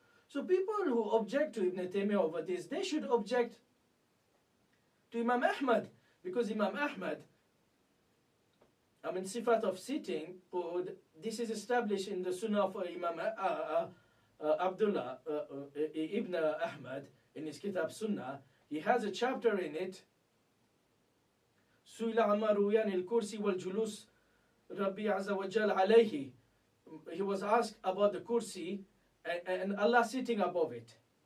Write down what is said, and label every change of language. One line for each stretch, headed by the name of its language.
English: So people who object to Ibn Taymiyyah over this, they should object to Imam Ahmad, because Imam Ahmad, sifat of sitting, this is established in the Sunnah of Imam Abdullah Ibn Ahmad in his Kitab Sunnah. He has a chapter in it.
Arabic: سئل عما روي عن الكرسي والجلوس ربي عز وجل عليه.
English: He was asked about the kursi and Allah sitting above it.